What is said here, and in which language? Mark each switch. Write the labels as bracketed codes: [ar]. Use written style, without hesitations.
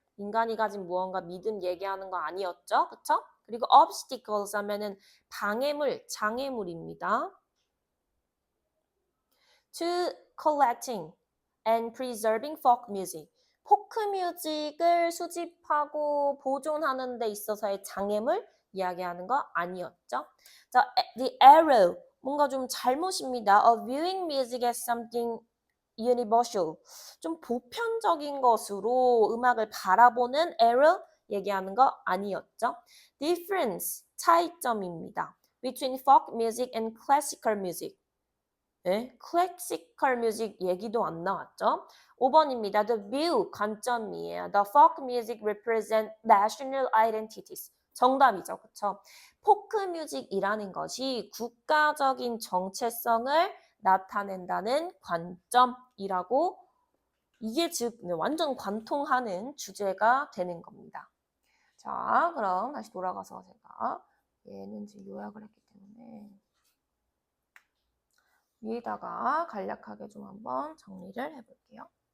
[ko] 인간이 가진 무언가 믿음 얘기하는 거 아니었죠? 그쵸? 그리고 obstacles 하면은 방해물, 장애물입니다. [en] To collecting and preserving folk music. [ko] 포크 뮤직을 수집하고 보존하는 데 있어서의 장애물 이야기하는 거 아니었죠. 자, [en] the error [ko] 뭔가 좀 잘못입니다. [en] Of viewing music as something universal [ko] 좀 보편적인 것으로 음악을 바라보는 error 얘기하는 거 아니었죠. difference 차이점입니다. [en] between folk music and classical music [ko] 네, 클래시컬 뮤직 얘기도 안 나왔죠. 5번입니다. [en] The view, [ko] 관점이에요. [en] The folk music represent national identities. [ko] 정답이죠. 그쵸? 포크 뮤직이라는 것이 국가적인 정체성을 나타낸다는 관점이라고 이게 즉 완전 관통하는 주제가 되는 겁니다. 자, 그럼 다시 돌아가서 제가 얘는 지금 요약을 했기 때문에 위에다가 간략하게 좀 한번 정리를 해볼게요.